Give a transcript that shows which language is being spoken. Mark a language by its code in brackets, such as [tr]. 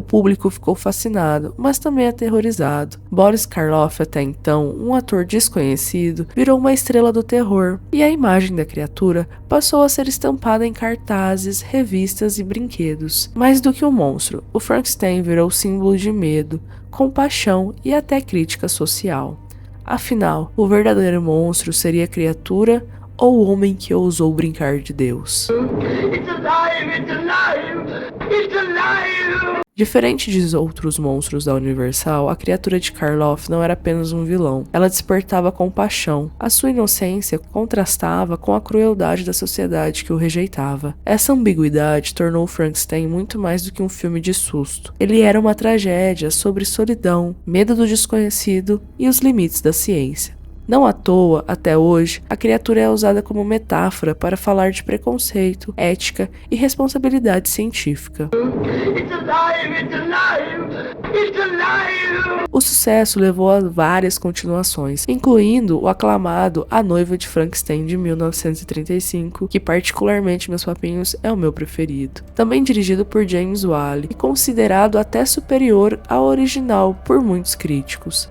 [pt] O público ficou fascinado, mas também aterrorizado. Boris Karloff, até então um ator desconhecido, virou uma estrela do terror, e a imagem da criatura passou a ser estampada em cartazes, revistas e brinquedos. Mais do que um monstro, o Frankenstein virou símbolo de medo, compaixão e até crítica social. Afinal, o verdadeiro monstro seria a criatura ou o homem que ousou brincar de Deus? [en] It's alive, it's alive, it's alive. [pt] Diferente dos outros monstros da Universal, a criatura de Karloff não era apenas um vilão. Ela despertava compaixão. A sua inocência contrastava com a crueldade da sociedade que o rejeitava. Essa ambiguidade tornou Frankenstein muito mais do que um filme de susto. Ele era uma tragédia sobre solidão, medo do desconhecido e os limites da ciência. Não à toa, até hoje, a criatura é usada como metáfora para falar de preconceito, ética e responsabilidade científica. [en] It's alive, it's alive, it's alive. [pt] O sucesso levou a várias continuações, incluindo o aclamado A Noiva de Frankenstein de 1935, que particularmente, meus papinhos, é o meu preferido. Também dirigido por James Whale e considerado até superior ao original por muitos críticos.